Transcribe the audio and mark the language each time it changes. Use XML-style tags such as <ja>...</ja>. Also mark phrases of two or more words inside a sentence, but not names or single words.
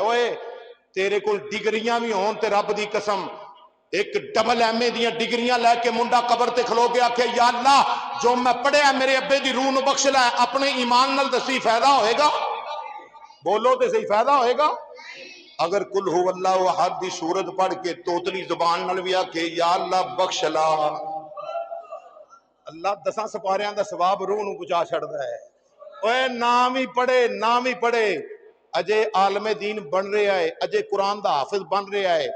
<pa>اوئے تیرے کو ڈگریاں بھی ہون تے رب دی قسم، اک ڈبل MA دی ڈگریاں لیکے منڈا قبر تے کھلو کے آکھے,</pa> <ar>يا الله</ar> <pa>جو میں پڑھیا میرے ابے دی روح نوں بخش لے، اپنے ایمان نال دسی فائدہ ہوئے گا? بولو تے سہی، فائدہ ہوئے گا? अगर</pa> <ar>قل هو الله أحد</ar> <pa>دی سورت پڑھ کے توتلی زبان نال بھی آکھے,</pa> <ar>يا الله</ar> <pa>بخش لا، اللہ 10 سپاریاں دا ثواب روح نوں پہنچا چھڈدا ہے. اوئے نام ہی پڑھے، نام ہی پڑھے، اجے عالمِ دین بن رہا ہے، اجے قرآن دا حافظ بن رہا ہے.</pa>